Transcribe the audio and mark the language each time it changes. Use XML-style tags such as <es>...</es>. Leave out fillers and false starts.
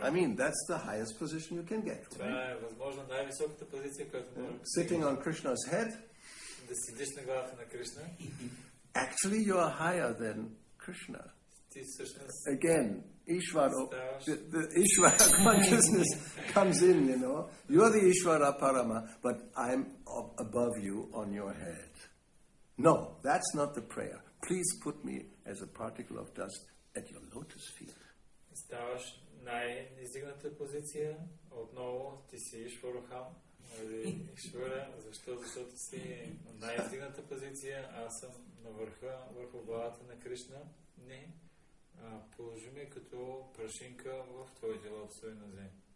<en>I mean, that's the highest position you can get.</en> <bg>Това е възможно най-високата позиция, която може да</bg> <en>sitting on Krishna's head.</en> <bg>Да седиш на главата на Кришна.</bg> <en>Actually, you are higher than Krishna.</en> <bg>Ти всъщност</bg> <en>Again, Ishvara, the Ishvara consciousness comes in, you know. You're the Ishvara Parama, but I'm above you on your head. No, that's not the prayer. Please put me as a particle of dust at your lotus feet.</en> <bg>Ставаш най-издигната позиция. Отново ти си Ишварахам. Ишвара, защо? Защото си най-издигната позиция. Аз съм на върха, върху главата на Кришна. Не. Положи ме като прашинка в твоите лотосови нозе.</bg>